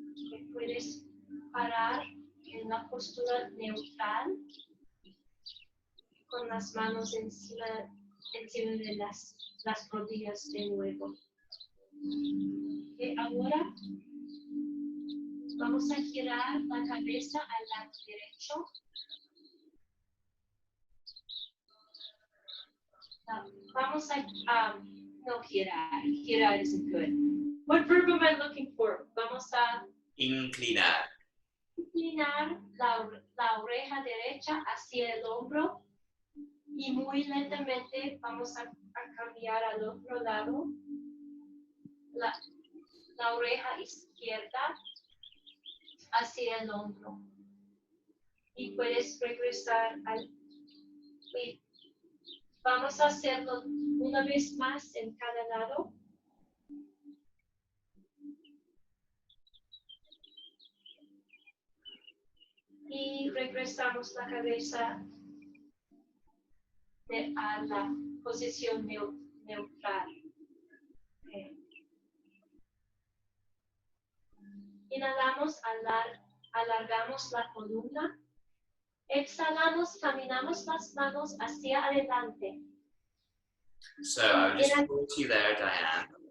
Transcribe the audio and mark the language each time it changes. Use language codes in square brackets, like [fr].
[es] Te puedes parar en una postura neutral con las manos encima de las rodillas de nuevo. Y ahora vamos a girar la cabeza al lado derecho. Vamos a no girar [en] isn't good. What verb am I looking for? [es] Vamos a Inclinar. inclinar la oreja derecha hacia el hombro y muy lentamente vamos a cambiar al otro lado. La oreja izquierda hacia el hombro. Y puedes regresar vamos a hacerlo una vez más en cada lado. Y regresamos la cabeza a la posición neutral. Okay. Inhalamos, alargamos la columna. Exhalamos, caminamos las manos hacia adelante. [en] So I'll just put you there, Diane.